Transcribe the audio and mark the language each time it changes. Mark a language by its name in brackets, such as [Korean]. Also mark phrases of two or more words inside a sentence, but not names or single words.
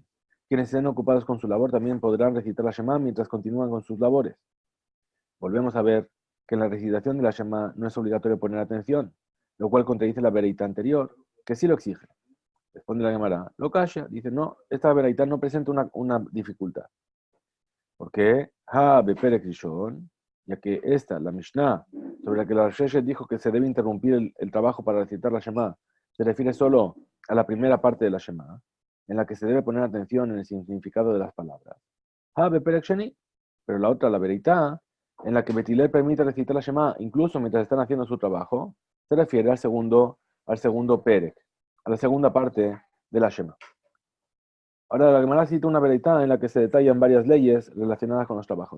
[Spanish] Quienes estén ocupados con su labor también podrán recitar la Shema mientras continúan con sus labores. Volvemos a ver que en la recitación de la Shema no es obligatorio poner atención, lo cual contradice la vereita anterior, que sí lo exige. Responde la Gemara, lo calla, dice, no, esta vereita no presenta una dificultad. ¿Por qué? [Hebrew] הא בפרק ראשון, [Spanish] ya que esta, la Mishnah, sobre la que la Sheshet dijo que se debe interrumpir el trabajo para recitar la Shema, se refiere solo a la primera parte de la Shema, en la que se debe poner atención en el significado de las palabras. [Hebrew] הא בפרק שני, [Spanish] pero la otra, la vereita, en la que Betilel permite recitar la Shema incluso mientras están haciendo su trabajo, se refiere al segundo perek, a la segunda parte de la Shema. Ahora, la Gemara cita una vereita en la que se detallan varias leyes relacionadas con los trabajos.